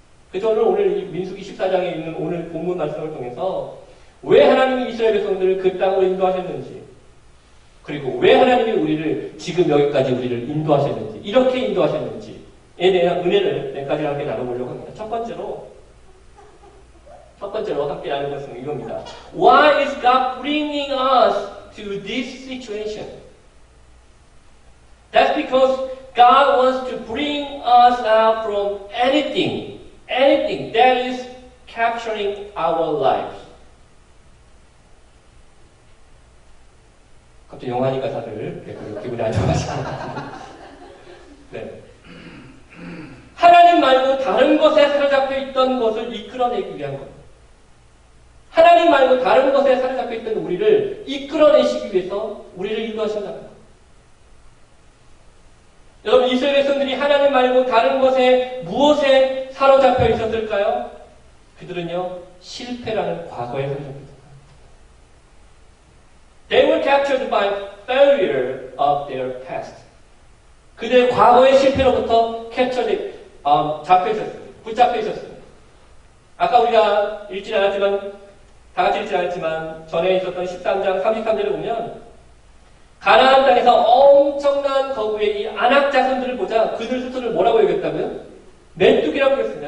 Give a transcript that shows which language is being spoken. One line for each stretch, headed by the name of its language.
Korean: 그래서 오늘 이 민수기 14장에 있는 오늘 본문 말씀을 통해서 왜 하나님이 이스라엘 백성들을 그 땅으로 인도하셨는지 그리고 왜 하나님이 우리를 지금 여기까지 우리를 인도하셨는지 이렇게 인도하셨는지에 대한 은혜를 몇 가지 함께 나눠보려고 합니다. 첫 번째로 함께 나누는 것은 이겁니다.
English: Why is God bringing us to this situation? That's because God wants to bring us out from anything that is capturing our lives.
Korean: 갑자기 용환이 가사를 기분이 안 좋아하시는 것 같은데. 네. 하나님 말고 다른 것에 사로잡혀 있던 것을 이끌어내기 위한 겁니다. 하나님 말고 다른 것에 사로잡혀 있던 우리를 이끌어내시기 위해서 우리를 인도하신다는 겁니다. 여러분, 이스라엘 백성들이 하나님 말고 다른 것에 무엇에 사로잡혀 있었을까요? 그들은요, 실패라는 과거에 사로잡혀 있었습니다.
English: They were captured by failure of their past.
Korean: 그들의 과거의 실패로부터 잡혀 있었습니다. 붙잡혀 있었습니다. 아까 우리가 읽지 않았지만, 다 같이 읽지 않았지만, 전에 있었던 13장 33절에 보면, 가나안 땅에서 엄청난 거구의 이 안악 자손들을 보자 그들 스스로를 뭐라고 얘기했다면? 메뚜기라고 했습니다.